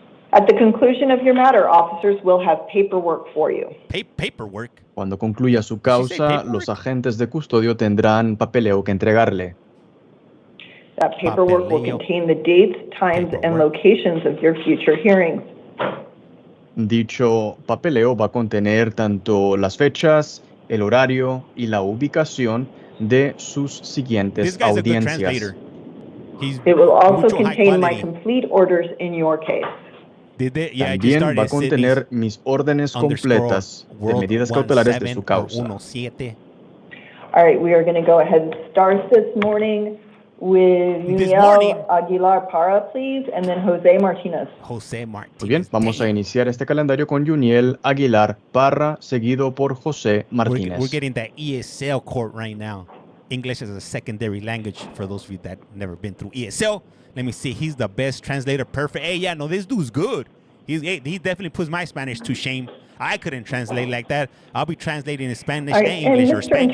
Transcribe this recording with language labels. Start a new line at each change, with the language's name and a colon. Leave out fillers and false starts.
English: At the conclusion of your matter, officers will have paperwork for you.
Spanish: Cuando concluya su causa, los agentes de custodio tendrán papeleo que entregarle.
English: That paperwork will contain the dates, times, and locations of your future hearings.
Spanish: Dicho papeleo va a contener tanto las fechas, el horario y la ubicación de sus siguientes audiencias.
English: It will also contain my complete orders in your case.
Spanish: También va a contener mis órdenes completas de medidas cautelares de su causa.
English: All right, we are going to go ahead and start this morning with Juvenile Aguilar Parra, please, and then Jose Martinez.
Spanish: Muy bien, vamos a iniciar este calendario con Juniel Aguilar Parra, seguido por José Martínez.
English: We're getting that ESL court right now. English is a secondary language for those of you that never been through ESL. Let me see. He's the best translator. Perfect. Hey, yeah, no, this dude's good. He definitely puts my Spanish to shame. I couldn't translate like that. I'll be translating in Spanish and English or Spanish.